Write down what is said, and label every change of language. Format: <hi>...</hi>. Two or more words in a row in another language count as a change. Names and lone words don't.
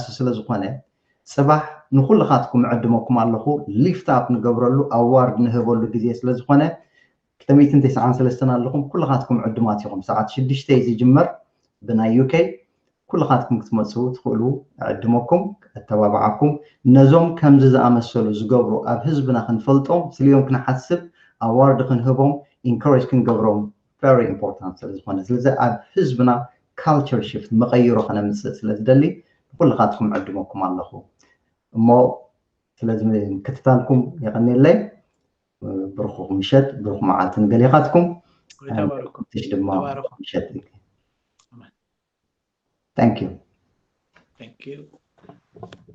<ti>ስለ ዝኾነ ፅባሕ ንኩልኻትኩም ዕድመኩም ኣለኹ</ti> <en>lift up</en> <ti>ንገብረሉ ኣዋርድ ንህበሉ ግዜ ስለ ዝኾነ 293 ኣለኹም ኩልኻትኩም ዕድማት ኢኹም ሰዓት 6 ዝጅመር ብናይ ዩኬ ኩልኻትኩም ክትመፁ ትኽእሉ ዕድመኩም ከተባብዓኩም ነዞም ከምዚ ዝኣመሰሉ ዝገብሩ ኣብ ህዝብና ክንፈልጦም ስልዮም ክንሓስብ ኣዋርድ ክንህቦም ኢንኮሬጅ ክንገብሮም</ti> <en>very important</en> <ti>ስለ ዝኾነ ስለዚ ኣብ ህዝብና</ti> <en>culture shift</en> <ti>መቐይሮ ከነምፅእ ስለ ዝደሊ ኩልኻትኩም ዕድመኩም ኣለኹ እሞ ስለዚ ክትታልኩም የቐኒለይ ብሩኽ ምሸት ብሩኽ መዓልቲ ንገሊኻትኩም ትሽ ድማ ምሸት</ti> <en>Thank you.</en>